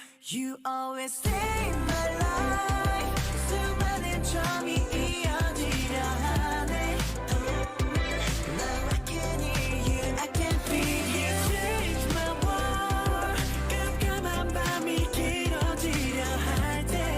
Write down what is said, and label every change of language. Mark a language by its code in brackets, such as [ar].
[en] You always stay in my life. [ko] 수많은 점이 이어지려 하네. [en] Now I can hear you, I can feel you. Change my world. [ko] 깜깜한 밤이 길어지려 할 때.